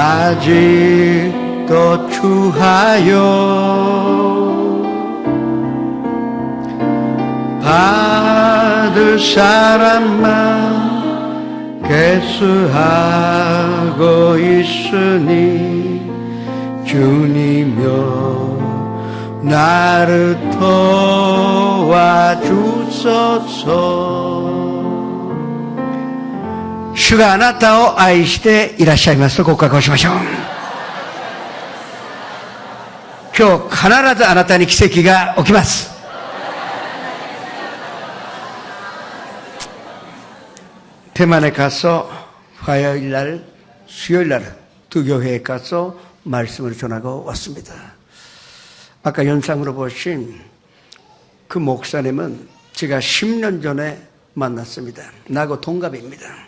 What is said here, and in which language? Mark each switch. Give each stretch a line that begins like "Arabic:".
Korean: 아직도 추하여 받을 사람만 개수하고 있으니 주님여 나를 도와주소서.
Japanese: 主があなたを愛していらっしゃいますと告白をしましょう。今日必ずあなたに奇跡が起きます。
Korean: 대만에 가서 화요일 날, 수요일 날 두 교회에 가서 말씀을 전하고 왔습니다. 아까 연상으로 보신 그 목사님은 제가 10년 전에 만났습니다. 나하고 동갑입니다.